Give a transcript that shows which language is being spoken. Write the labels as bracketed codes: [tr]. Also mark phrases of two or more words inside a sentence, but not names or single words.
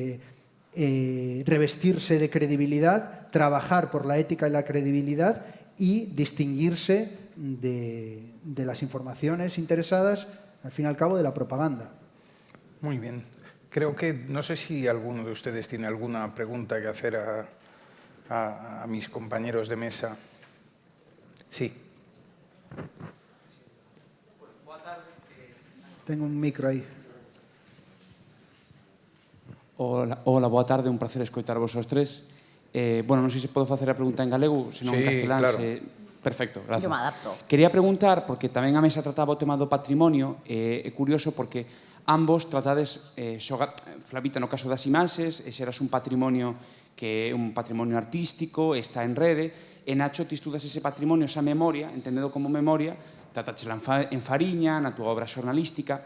[es] Revestirse de credibilidad, trabajar por la ética y la credibilidad y distinguirse de las informaciones interesadas, al fin y al cabo, de la propaganda. Muy bien. Creo que, no sé si alguno de ustedes tiene alguna pregunta que hacer a mis compañeros de mesa. Sí. Tengo un micro aí. [gl] Hola, boa tarde, un placer escoitarvos aos tres. Bueno, non sei se podo facer a pregunta en galego, senón en castelán. [es] Claro. Perfecto, gracias. Yo me adapto. [gl] Quería preguntar, porque tamén a mesa trataba o tema do patrimonio, é curioso porque ambos tratades, Flavita no caso das imaxes, xeras un patrimonio que é un patrimonio artístico, está en rede, e Nacho, ti estudas ese patrimonio, esa memoria, entendedo como memoria, tratáchela en Fariña, na túa obra xornalística.